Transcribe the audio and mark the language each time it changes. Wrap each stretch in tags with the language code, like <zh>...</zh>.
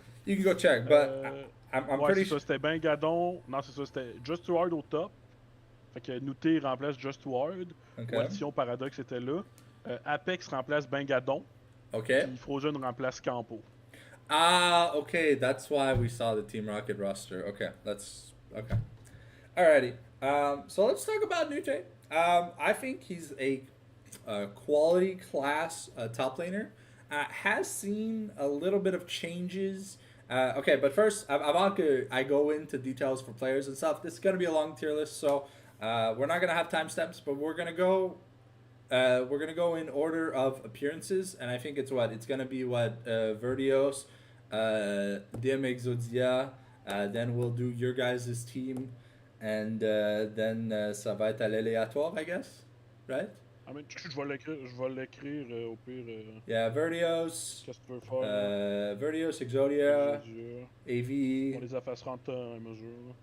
<en>You can go check, but I'm pretty sure.</en> <fr>C'était Ben Gadon. Non, c'est ça, c'était Just Too Hard au top. Fait que Nute remplace Just Too Hard.</fr> <en>Okay.</en> <fr>Waltion Paradox était là. Apex remplace Ben Gadon.</fr> <en>Okay.</en> <fr>Puis Frozen remplace Campo. Ah, okay.</fr> <en>That's why we saw the Team Rocket roster. Okay, that's okay. Alrighty. So let's talk about Nute. I think he's a quality class top laner. Has seen a little bit of changes. Okay, but first,</en> <fr>avant que</fr> <en>I go into details for players and stuff, this is going to be a long tier list, so we're not going to have timestamps, but we're going to go in order of appearances, and I think it's going to be Vertios, DM Exodia, then we'll do your guys' team, and then</en> <fr>ça va être à l'aléatoire,</fr> <en>I guess, right? I mean,</en> <fr>je vais l'écrire au pire.</fr> <en>Yeah, Vertios.</en> <fr>Qu'est-ce que tu veux faire? Vertios, Exodia, AV. On les effacera en temps à mesure.</fr>